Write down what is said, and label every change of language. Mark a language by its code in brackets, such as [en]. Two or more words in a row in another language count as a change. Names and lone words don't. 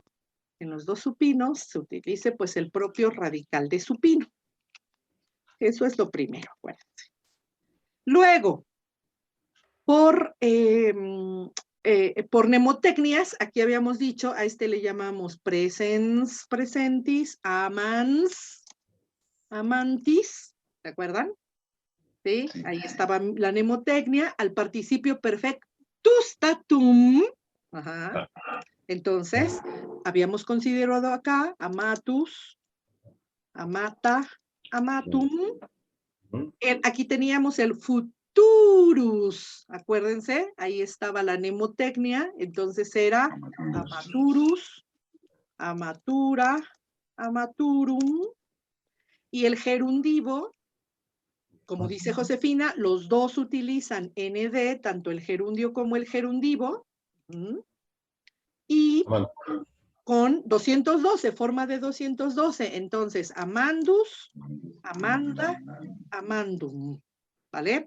[es] En los dos supinos se utilice pues el propio radical de supino. Eso es lo primero, acuérdense. Luego, por mnemotecnias, aquí habíamos dicho, a este le llamamos [la] presens, presentis, amans, amantis, [es] ¿se acuerdan? ¿Sí? Sí. Ahí estaba la mnemotecnia, al participio perfectustatum. Ajá. Entonces, habíamos considerado acá [la] amatus, amata, amatum. [es] Aquí teníamos el futurus, acuérdense, ahí estaba la mnemotecnia, entonces era [la] amaturus, amatura, amaturum, [es] y el gerundivo, como dice Josefina, los dos utilizan ND, tanto el gerundio como el gerundivo, y con 212, forma de 212, entonces [la] amandus, amanda, amandum, [es] ¿vale?